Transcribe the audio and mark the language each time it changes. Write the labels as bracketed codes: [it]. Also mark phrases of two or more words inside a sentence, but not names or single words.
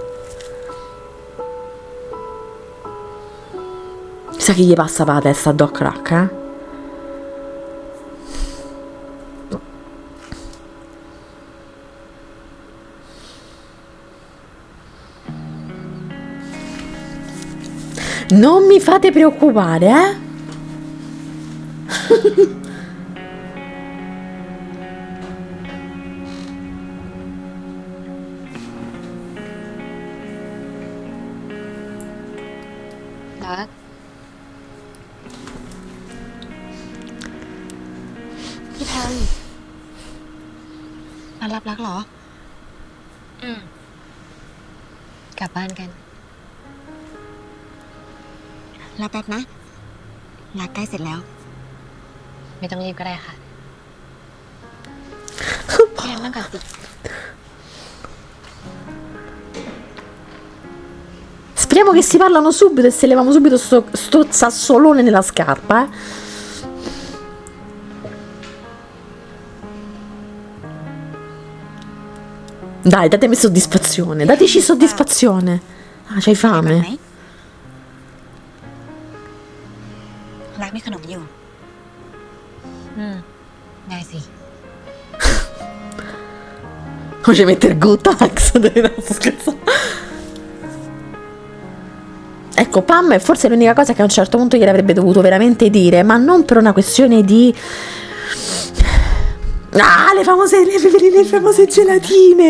[it] Sa che gli passa per la testa a Doc Rack, Non mi fate preoccupare, [th] รัก พี่แพมมารับรักเหรอ กลับบ้านกัน รอแป๊บนะ รักใกล้เสร็จแล้ว ไม่ต้องรีบก็ได้ค่ะพี่แพมนั่งก่อนสิ [it] Speriamo che si parlano subito e se leviamo subito sto sassolone nella scarpa, Dai, datemi soddisfazione, dateci soddisfazione. Ah, c'hai [th] แบบไหน [it] fame? [th] รักมีขนมอยู่ ได้สิ [it] Non ci mettere Gotax, no, sto scherzando. Ecco, Pam è forse l'unica cosa che a un certo punto gliene avrebbe dovuto veramente dire, ma non per una questione di... Ah, le famose gelatine!